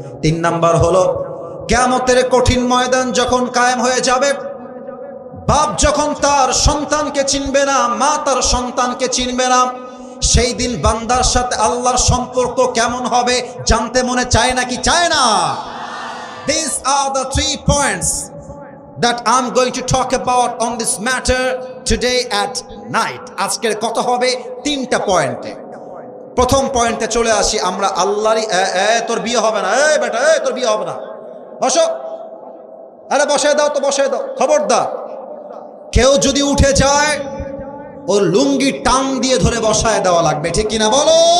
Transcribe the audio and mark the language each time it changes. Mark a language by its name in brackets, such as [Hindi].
[Bangla] 3 number হলো, কিয়ামতের কঠিন ময়দান যখন কায়েম হয়ে যাবে, বাপ যখন তার সন্তানকে চিনবে না, মা তার সন্তানকে চিনবে না, সেই দিন বান্দার সাথে আল্লাহর সম্পর্ক কেমন হবে জানতে মনে চায় নাকি চায় না? [English] These are the 3 points that I'm going to talk about on this matter today at night. [Bangla] আজকের কথা হবে 3টা পয়েন্টে। প্রথম পয়েন্টে চলে আসি আমরা। আল্লাহরই তোর বিয়ে হবে না, এই বেটা, এই তোর বিয়ে হবে না, বসো। আরে বসায় দাও তো, বসায় দাও, খবরদার। কেউ যদি উঠে যায়, ওর লুঙ্গি টান দিয়ে ধরে বসায় দেওয়া লাগবে, ঠিক কিনা বলো?